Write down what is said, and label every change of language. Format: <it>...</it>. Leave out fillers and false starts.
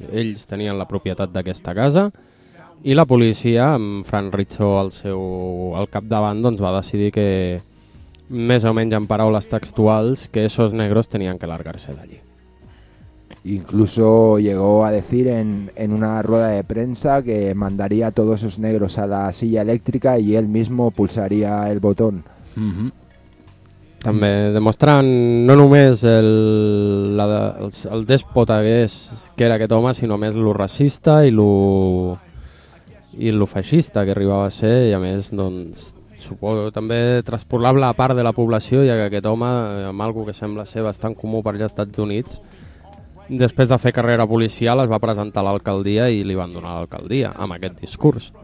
<ca>Ells tenien la propietat d'aquesta casa i la policia, amb Frank Rizzo al capdavant, doncs, va decidir que, més o menys en paraules textuals, que</ca> <es>esos negros</es> <ca>tenien que largar-se d'allí.</ca> <es>Incluso llegó a decir en una rueda de prensa que mandaría a todos esos negros a la silla eléctrica y él mismo pulsaría el botón. Uh-huh.</es> <ca>També demostran no només el déspota que era aquest home, sinó més lo racista i lo feixista que arribava a ser, i a més, doncs, suposo també transportable a part de la població, ja que aquest home, amb algo que sembla ser bastant comú per als Estats Units, després de fer carrera policial es va presentar a l'alcaldia i li van donar l'alcaldia amb aquest discurs.</ca>